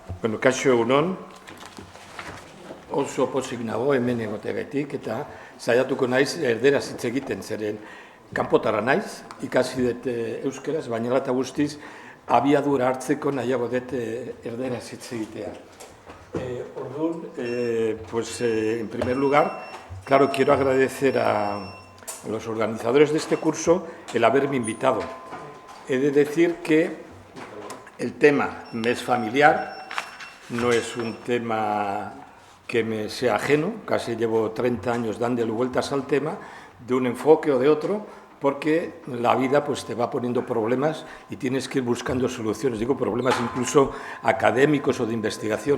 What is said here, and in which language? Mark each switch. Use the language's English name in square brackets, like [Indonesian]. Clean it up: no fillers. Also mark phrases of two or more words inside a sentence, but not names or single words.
[Basque] Bueno, kaixo egunon, oso pozik nago hemen egoteagatik eta saiatuko naiz erderaz hitz egiten, zeren kanpotara naiz, ikasi dut euskeraz, baina eta guztiz abiadura hartzeko nahiago dut erderaz hitz egitea. Orduan, [Spanish] en primer lugar, claro, quiero agradecer a los organizadores de este curso el haberme invitado. He de decir que el tema me es familiar, no es un tema que me sea ajeno, casi llevo 30 años dándole vueltas al tema, de un enfoque o de otro, porque la vida pues, te va poniendo problemas y tienes que ir buscando soluciones, digo problemas incluso académicos o de investigación.